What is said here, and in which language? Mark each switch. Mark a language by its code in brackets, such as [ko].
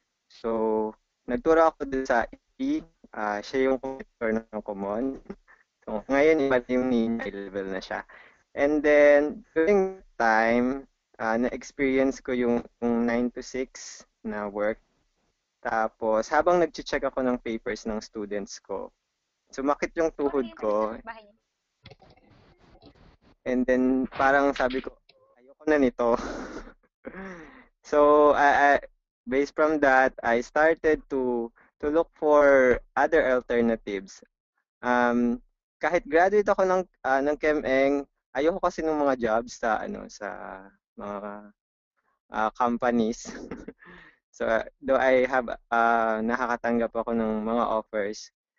[tl] So, nagturo ako dun sa EP, siya yung computer ng Common. So, ngayon, iba yung level na siya. [en] And then, during time, [tl] na-experience ko yung [en] 9 to 6 na work. [tl] Tapos, habang nag-check ako ng papers ng students ko, sumakit yung tuhod ko. And then, parang sabi ko, ayoko na nito. [en] So, based from that, I started to look for other alternatives. [tl] Kahit graduate ako ng ChemEng, ayoko kasi ng mga jobs sa mga companies. So, [en] though I have [tl] nakakatanggap ako ng mga offers.